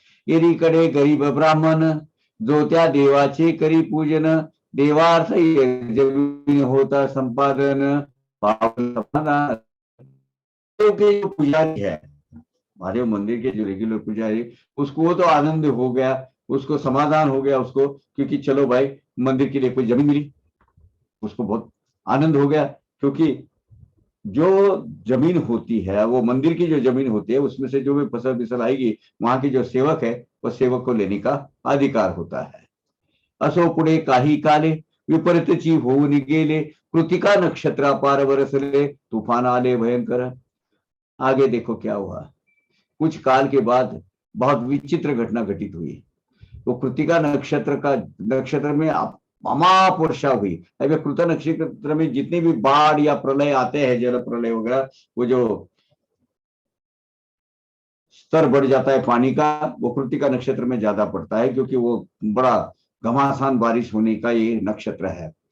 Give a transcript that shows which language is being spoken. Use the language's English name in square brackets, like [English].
[Marathi] यदि कडे गरीब ब्राह्मण, जो त्या देवाचे करी पूजन, देवार्थ जमीन होता संपादन, [Hindi] जो पुजारी है, महादेव मंदिर के जो रेगुलर पुजारी, उसको वो तो आनंद हो गया, उसको समाधान हो गया उसको, क्योंकि चलो भाई मंदिर के लिए कोई जमीन मिली, उसको बहुत आनंद हो गया। क्योंकि जो जमीन होती है, वो मंदिर की जो जमीन होती है, उसमें से जो भी फसल फिसल आएगी, वहां की जो सेवक है, वो सेवक को लेने का अधिकार होता है। [Marathi] असो पुढे काही काले, विपरीतची होऊन गेले, कृतिका नक्षत्रा पार बरसले, तूफान आले भयंकर। [Hindi] आगे देखो क्या हुआ, कुछ काल के बाद बहुत विचित्र घटना घटित हुई। वो कृतिका नक्षत्र में अमाप वर्षा हुई। अभी कृत नक्षत्र में जितने भी बाढ़ या प्रलय आते हैं, जल प्रलय वगैरह, वो जो स्तर बढ़ जाता है पानी का, वो कृतिका नक्षत्र में ज्यादा पड़ता है, क्योंकि वो बड़ा घमासान बारिश होने का ये नक्षत्र है।